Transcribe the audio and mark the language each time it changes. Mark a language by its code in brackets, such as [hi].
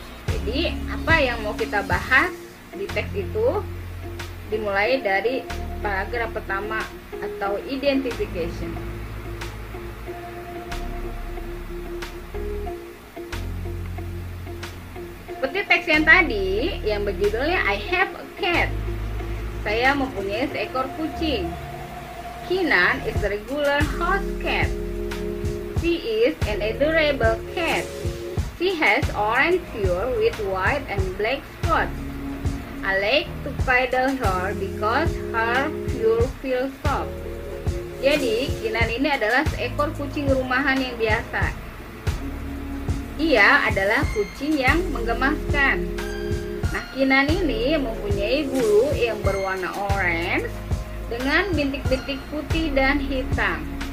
[id] Jadi, apa yang mau kita bahas di teks itu dimulai dari paragraf pertama atau identification. Seperti teks yang tadi yang berjudulnya [en] I have a cat. [id] Saya mempunyai seekor kucing. [en] Kinan is a regular house cat. She is an adorable cat. She has orange fur with white and black spots. I like to cuddle her because her fur feels soft. [id] Jadi, Kinan ini adalah seekor kucing rumahan yang biasa. Ia adalah kucing yang menggemaskan. Nah, Kinan ini mempunyai bulu yang berwarna orange dengan bintik-bintik putih dan hitam.